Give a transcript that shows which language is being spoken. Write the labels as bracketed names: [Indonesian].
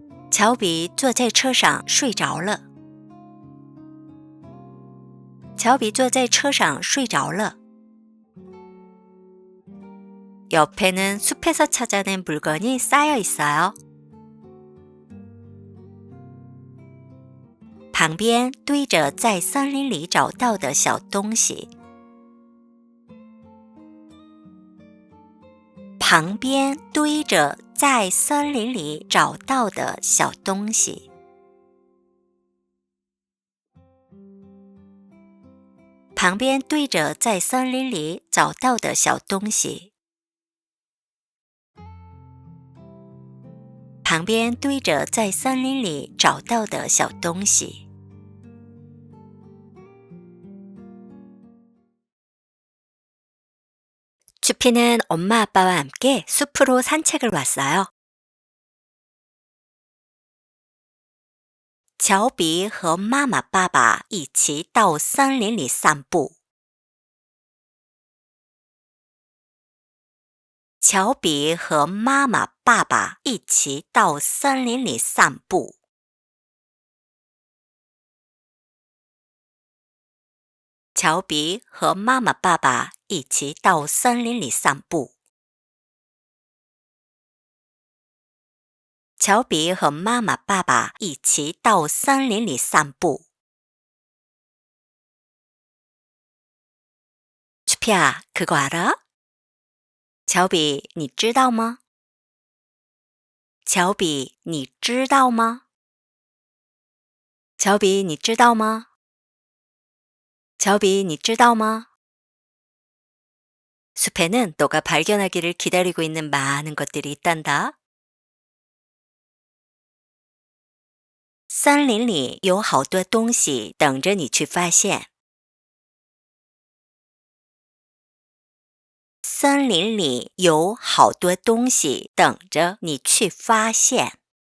[Chinese] 乔比坐在车上睡着了。乔比坐在车上睡着了。 [Korean] 옆에는 숲에서 찾아낸 물건이 쌓여 있어요. [Chinese] 旁边堆着在森林里找到的小东西。旁边堆着在森林里找到的小东西。旁边堆着在森林里找到的小东西。旁边堆着在森林里找到的小东西。 [Korean] 추피는 엄마 아빠와 함께 숲으로 산책을 왔어요. [Chinese] 乔比和妈妈爸爸一起到森林里散步。乔比和妈妈爸爸一起到森林里散步。乔比和妈妈爸爸一起到森林里散步。乔比和妈妈爸爸一起到森林里散步。 [Korean] 추피야, 그거 알아? [Chinese] 乔比，你知道吗？乔比，你知道吗？乔比，你知道吗？乔比，你知道吗？ [Korean] 숲에는 너가 발견하기를 기다리고 있는 많은 것들이 있단다. [Chinese] 森林里有好多东西等着你去发现。森林里有好多东西等着你去发现。